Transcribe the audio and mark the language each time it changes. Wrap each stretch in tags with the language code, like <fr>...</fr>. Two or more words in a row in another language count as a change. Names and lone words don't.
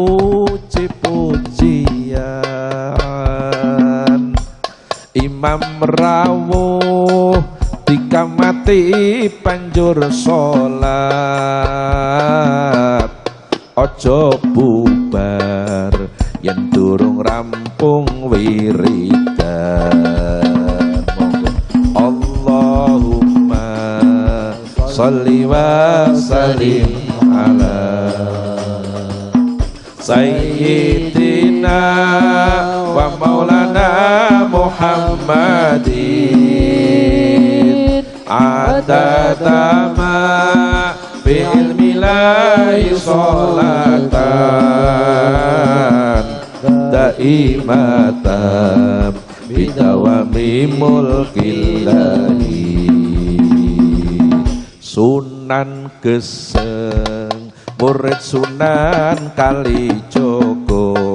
<jv>puji-pujian, imam rawuh dikamati panjur salat, ojo bubar yen durung rampung wiridan.</jv> <ar>اللهم صل و سلم على سيدنا و مولانا محمد عدد ما بعلم الله صلاة دائمة بدوام ملك الله.</ar> <jv>Sunan Geseng murid Sunan Kalijogo</jv>